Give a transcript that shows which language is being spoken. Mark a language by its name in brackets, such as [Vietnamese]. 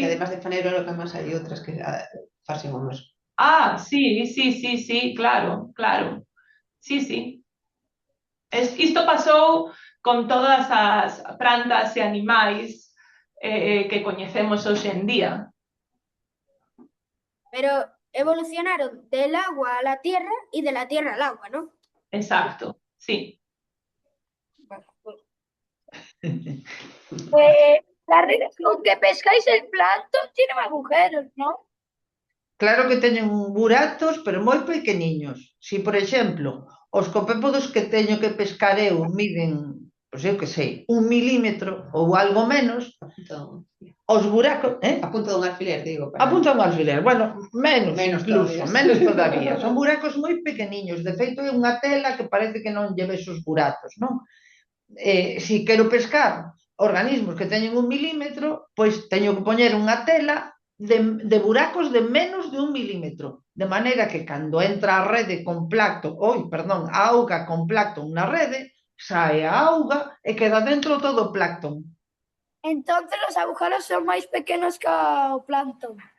[Galician] Además de fanerólogas, hai outras que facen o mesmo. Sí, claro. Sí. Isto pasou con todas as plantas e animais que coñecemos hoxe en día. [Spanish] Pero evolucionaron del agua a la tierra y de la tierra al agua, ¿no? [Galician] Exacto, sí. [Spanish] La red con que pescáis el plancton tiene agujeros, ¿no? [Galician] Claro que teñen buratos, pero moi pequeniños. Si, por exemplo, os copépodos que teño que pescar eu miden, pois eu que sei, 1 milímetro ou algo menos, os buracos... A punta dun alfiler, digo. A punta dun alfiler, bueno, menos incluso, [Spanish] todavía. [Galician] menos todavía. Son buracos moi pequeniños. De feito, é unha tela que parece que non lle ves os buratos, non? Si quero pescar organismos que teñen 1 milímetro, pois teño que poñer unha tela de buracos de menos de 1 milímetro, de maneira que cando entra a rede con plancton, a auga con plancton na rede, sae a auga e queda dentro todo o plancton. [Spanish] Entonces los agujeros son más pequeños que el plancton.